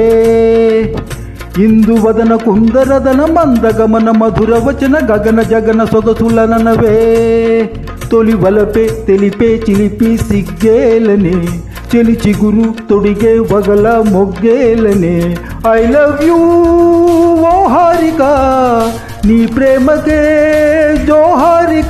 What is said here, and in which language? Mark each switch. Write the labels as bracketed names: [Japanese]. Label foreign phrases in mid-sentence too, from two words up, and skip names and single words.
[Telugu] ఇందువదన కుందరదన మందగమన మధుర వచన గగన జగన సొగసులనవే. తొలి వలపే తెలిపే చిలిపి సిగ్గేలనే చెలి చిగురు తొడిగే వగల మొగ్గేలనే. [English] I love you [Telugu] ఓ హారిక నీ ప్రేమకే జోహారిక.